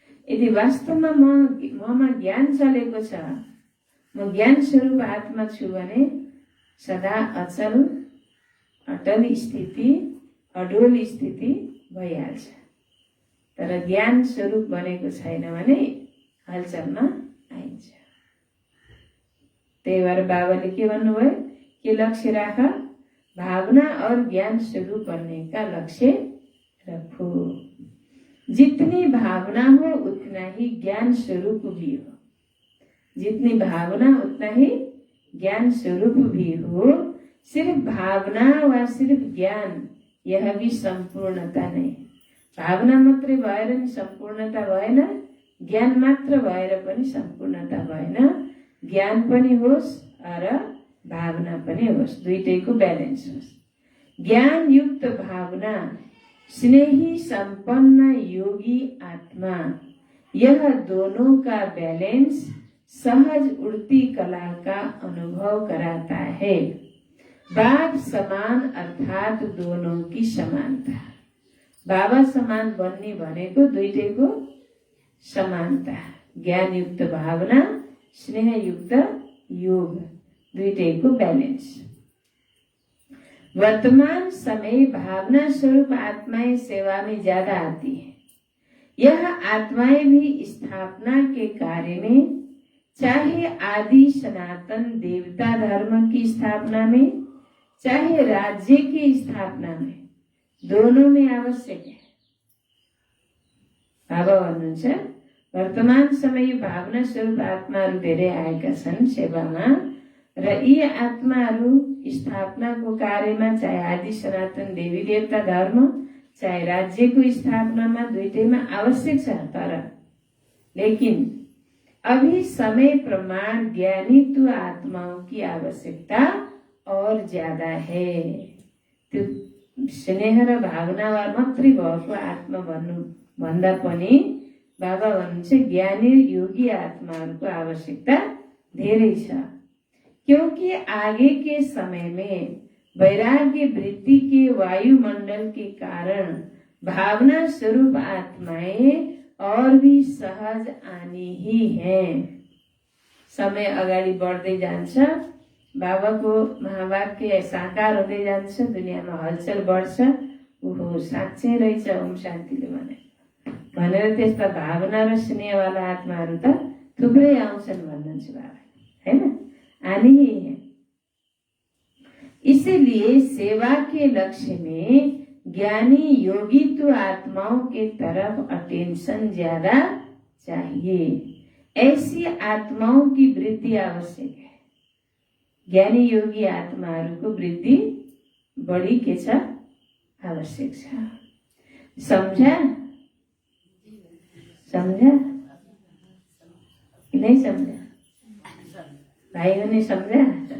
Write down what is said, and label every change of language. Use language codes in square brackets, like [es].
[ne] यदि वास्तवमा ममा ज्ञान चलेको छ, म ज्ञान स्वरूप आत्मा छु भने सदा अचल अटल स्थिति, अडोल स्थिति भइहाल्छ। तर ज्ञान स्वरूप बनेको छैन भने हलचलमा आइन्छ। त्यही भएर बाबाले के भन्नुभयो? के लक्ष्य राख? [hi] भावना और ज्ञान स्वरूप बनने का लक्ष्य रखो। जितनी भावना हो उतना ही ज्ञान स्वरूप भी हो। जितनी भावना उतना ही ज्ञान स्वरूप भी हो। सिर्फ भावना व सिर्फ ज्ञान यह भी सम्पूर्णता नै। [ne] भावना मात्रै भएर नि सम्पूर्णता भएन, ज्ञान मात्र भएर पनि सम्पूर्णता भएन। ज्ञान पनि होस् र भावना पनि होस्, दुईटैको ब्यालेन्स होस्। [hi] ज्ञान युक्त भावना, स्नेही संपन्न योगी आत्मा, यह दोनों का बैलेंस सहज उड़ती कला का अनुभव कराता है। बाप समान अर्थात दोनों की समानता। [ne] बाबा समान बन्ने भनेको दुईटैको समानता। ज्ञान युक्त भावना, स्नेह युक्त योग, दुईटैको बैलेंस। [hi] वर्तमान समय भावना स्वरूप आत्माएं सेवा में ज्यादा आती है। यह आत्माएं भी स्थापना के कार्य में, चाहे आदि सनातन देवता धर्म की स्थापना में, चाहे राज्य की स्थापना में, दोनों में आवश्यक है। [ne] बाबा भन्नुहुन्छ वर्तमान समय भावना स्वरूप आत्माहरू धेरै आएका छन् सेवामा, र यी आत्माहरू स्थापनाको कार्यमा, चाहे आदि सनातन देवी देवता धर्म, चाहे राज्यको स्थापनामा, दुईटैमा आवश्यक छ। [hi] तर लेकिन अभी समय प्रमाण ज्ञानित्व आत्माओं की आवश्यकता और ज्यादा है। [ne] त्यो स्नेह र भावना मात्रै भएको आत्मा भन्दा पनि बाबा भन्नुहुन्छ ज्ञानी योगी आत्माहरूको आवश्यकता धेरै छ। [hi] क्योंकि आगे के समय में वैराग्य वृत्ति के वायुमंडल के कारण भावना स्वरूप आत्माएं और भी सहज आनी ही है। [ne] समय अगाडि बढ्दै जान्छ, बाबाको महावाक्य साकार हुँदै जान्छ, दुनियाँमा हलचल बढ्छ। ओहो साँच्चै रहेछ ओम शान्तिले भनेर त्यस्ता भावना र स्नेहवाला आत्माहरू त थुप्रै आउँछन् भन्नुहुन्छ बाबा, हैन? [hi] आनी ही है। इसीलिए सेवा के लक्ष्य में ज्ञानी योगित्व आत्माओं के तरफ अटेंशन ज्यादा चाहिए। ऐसी आत्माओं की वृद्धि आवश्यक है। [ne] ज्ञानी योगी आत्माहरूको वृद्धि बढी के छ आवश्यक छ। [hi] समझा? समझा कि नहीं समझा? भाइयों ने समझा?